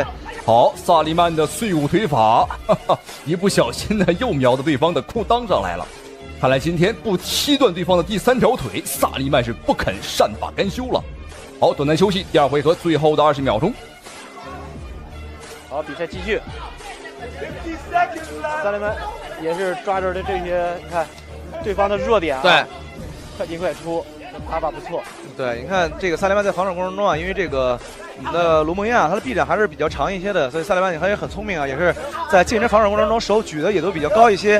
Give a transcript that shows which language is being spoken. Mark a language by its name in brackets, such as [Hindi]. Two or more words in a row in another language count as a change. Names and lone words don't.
[Chinese] 好，薩利曼的碎骨腿法，一不小心呢又瞄到對方的褲襠上來了。看來今天不踢斷對方的第3條腿，薩利曼是不肯善罷甘休了。好，短暫休息，第二回合最後的20秒鐘。好，比賽繼續。薩利曼也是抓着的這些，你看對方的弱點啊，對，快進快出， 打法不错。对，你看这个萨利曼在防守过程中啊，因为这个我们的卢梦燕啊，他的臂展还是比较长一些的，所以萨利曼也很聪明啊，也是在近身防守过程中手举的也都比较高一些。